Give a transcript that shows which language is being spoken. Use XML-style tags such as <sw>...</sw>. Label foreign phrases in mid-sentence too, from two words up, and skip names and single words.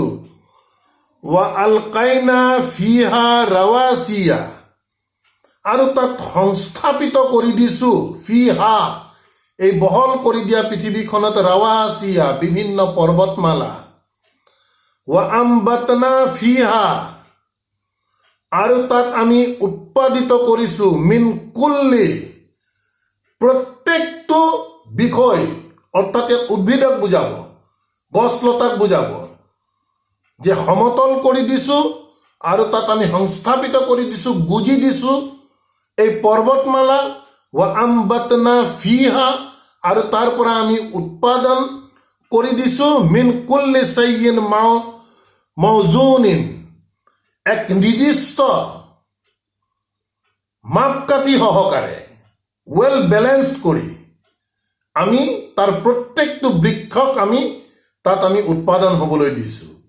<ar>وألقينا فيها رواسي,</ar> <as>আৰু তাত সংস্থাপিত কৰি দিছো, ফিহা এই বহল কৰি দিয়া পৃথিৱীখনত, ৰাৱাচিয়া বিভিন্ন পৰ্বতমালা।</as> <ar>وأنبتنا فيها,</ar> <as>আৰু তাত আমি উৎপাদিত কৰিছো,</as> <ar>من كل</ar> <as>প্ৰত্যেকটো বিষয়, অৰ্থাৎ ইয়াত উদ্ভিদক বুজাব, গছ লতাক বুজাব, যে সমতল কৰি দিছো আৰু তাত আমি সংস্থাপিত কৰি দিছো, গুজি দিছো এই পৰ্বতমালা।</as> <ar>وأنبتنا فيها,</ar> <as>আৰু তাৰ পৰা আমি উৎপাদন কৰি দিছো,</as> <ar>من كل شيء موزون,</ar> <as>এক নিৰ্দিষ্ট মাপকাঠি সহকাৰে,</as> <en>well balanced</en> <as>কৰি আমি তাৰ প্ৰত্যেকটো বৃক্ষক তাত আমি উৎপাদন হ'বলৈ দিছো।</as>